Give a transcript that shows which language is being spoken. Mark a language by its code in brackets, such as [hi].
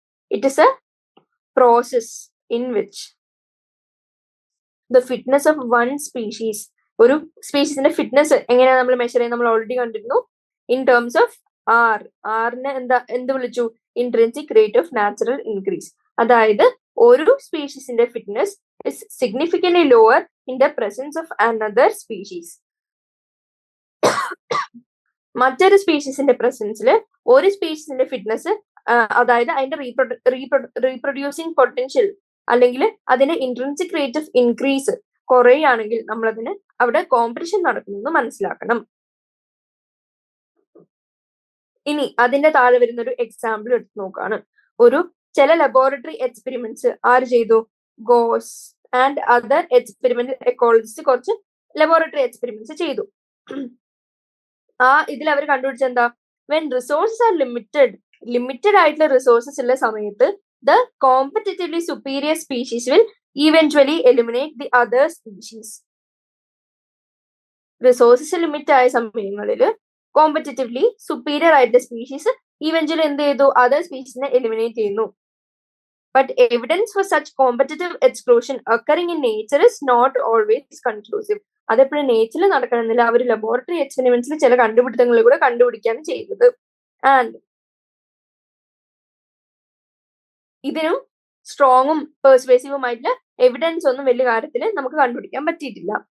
[en] it is a process in which the fitness of one species, [ml] ഒരു സ്പീഷീസിന്റെ fitness എങ്ങനെയാണ് നമ്മൾ measure ചെയ്യുന്നത്? നമ്മൾ ഓൾറെഡി കണ്ടിരുന്നു. ഇൻ ടേംസ് ഓഫ് ആറിനെ എന്ത് വിളിച്ചു? Intrinsic rate of natural increase. അതായത് ഒരു സ്പീഷീസിന്റെ fitness [en] Is significantly lower in the presence of another species. [ml] മറ്റൊരു സ്പീഷീസിന്റെ പ്രസൻസിൽ ഒരു സ്പീഷീസിന്റെ ഫിറ്റ്നസ്, അതായത് അതിന്റെ റീപ്രൊഡ്യൂസിങ് പൊട്ടൻഷ്യൽ അല്ലെങ്കിൽ അതിന്റെ ഇൻട്രിൻസിക് റേറ്റ് ഓഫ് ഇൻക്രീസ് കുറയുകയാണെങ്കിൽ നമ്മൾ അതിന് അവിടെ കോമ്പറ്റീഷൻ നടക്കുമെന്ന് മനസ്സിലാക്കണം. ഇനി അതിന്റെ താഴെ വരുന്ന ഒരു എക്സാമ്പിൾ എടുത്ത് നോക്കാണ്. ചില ലബോറട്ടറി എക്സ്പെരിമെന്റ്സ് ആര് ചെയ്തു? Goes and other experimental ecologist കുറച്ച് ലബോറട്ടറി എക്സ്പെരിമെന്റ്സ് ചെയ്തു. ഇതിൽ അവർ കണ്ടുപിടിച്ച എന്താ? [en] when resources are limited [ml] ആയിട്ടുള്ള റിസോഴ്സസ് ഉള്ള സമയത്ത് [en] The competitively superior species will eventually eliminate the other species. [ml] Resources limit ആയ സമയങ്ങളിൽ കോമ്പറ്റീറ്റീവ്ലി സുപ്പീരിയർ ആയിട്ടുള്ള സ്പീഷീസ് ഇവൻച്വലി എന്ത് ചെയ്തു? അതർ സ്പീഷീസിനെ എലിമിനേറ്റ് ചെയ്യുന്നു. [en] But evidence for such competitive exclusion occurring in nature is not always conclusive. [ml] അതെപ്പോഴും നേച്ചറിൽ നടക്കണമെന്നില്ല. അവർ ലബോറട്ടറി എക്സ്പെരിമെന്റ്സിൽ ചില കണ്ടുപിടുത്തങ്ങൾ കൂടെ കണ്ടുപിടിക്കുകയാണ് ചെയ്തത്. ആൻഡ് ഇതിനും സ്ട്രോങ്ങും പെർസ്വേസീവുമായിട്ടുള്ള എവിഡൻസ് ഒന്നും വലിയ കാര്യത്തിൽ നമുക്ക് കണ്ടുപിടിക്കാൻ പറ്റിയിട്ടില്ല.